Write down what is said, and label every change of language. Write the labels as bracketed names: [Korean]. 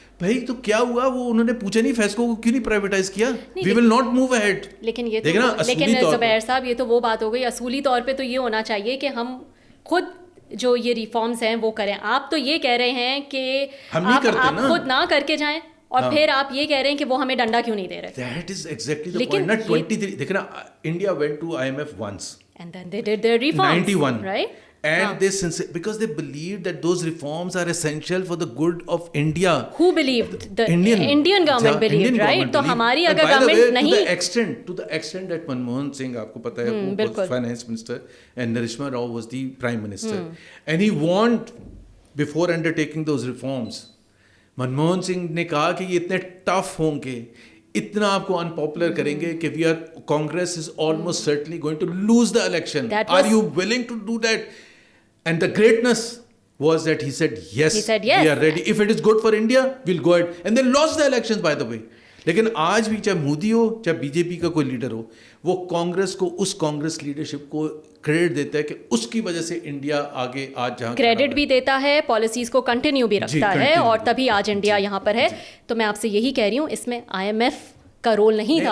[Urdu] بھائی تو کیا ہوا, وہ انہوں نے پوچھا نہیں فیسکو کو کیوں نہیں پرائیویٹائز کیا, [English] We will not move ahead. [Urdu] لیکن زبیر صاحب یہ تو وہ بات ہو گئی, اصولی طور پہ تو یہ ہونا چاہیے کہ ہم خود جو یہ ریفارمز ہیں وہ کریں. آپ تو یہ کہہ رہے ہیں کہ آپ خود نہ کر کے جائیں, اور پھر آپ یہ کہہ رہے ہیں کہ وہ ہمیں ڈنڈا کیوں نہیں دے رہے. [English] That is exactly the point. Not 23. دیکھنا, India went to IMF once. And then they did their reforms. 91. Right? And they because they believed that those reforms are essential for the good of India. Who believed? The Indian government believed, right? [Urdu] تو ہماری اگر government نہیں, [English] to the extent that Manmohan Singh, [Urdu] آپ کو پتا ہے, [English] وہ was finance minister and Narishma Rao was the prime minister, and he warned before undertaking those reforms. [Urdu] Manmohan Singh نے کہا کہ یہ اتنے ٹف ہوں گے, اتنا آپ کو انپاپولر کریں گے کہ [English] Congress is almost certainly going to lose the election. Are you willing to do that? And the greatness was that he said yes, we are ready, if it is good for India we'll go ahead, and they lost the elections by the way. [Urdu] لیکن آج بھی چاہے مودی ہو چاہے B J پی کا کوئی leader ہو, وہ کانگریس کو, اس Congress leadership کو کریڈٹ دیتا ہے کہ اس کی وجہ سے انڈیا آگے آج جہاں کریڈٹ بھی دیتا ہے, پالیسیز کو کنٹینیو بھی رکھتا ہے, اور تبھی آج انڈیا یہاں پر ہے. تو میں آپ سے یہی کہہ رہی ہوں, اس میں آئی ایم ایف کا رول نہیں تھا.